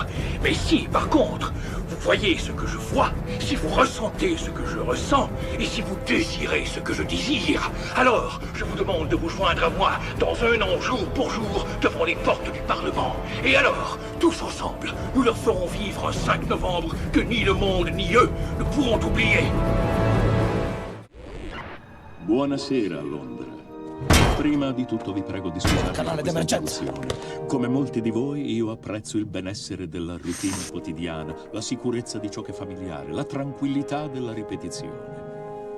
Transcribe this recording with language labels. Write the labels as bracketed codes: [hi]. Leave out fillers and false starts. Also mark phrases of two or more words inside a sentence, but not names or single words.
[fr] Mais si, par contre, vous voyez ce que je vois, si vous ressentez ce que je ressens, et si vous désirez ce que je désire, alors je vous demande de vous joindre à moi dans un an, jour pour jour, devant les portes du Parlement. Et alors, tous ensemble, nous leur ferons vivre un 5 novembre que ni le monde ni eux ne pourront oublier. [it] Buonasera, Londra. Prima di tutto vi prego di scusare questa interruzione. Come molti di voi, io apprezzo il benessere della routine quotidiana, la sicurezza di ciò che è familiare, la tranquillità della ripetizione.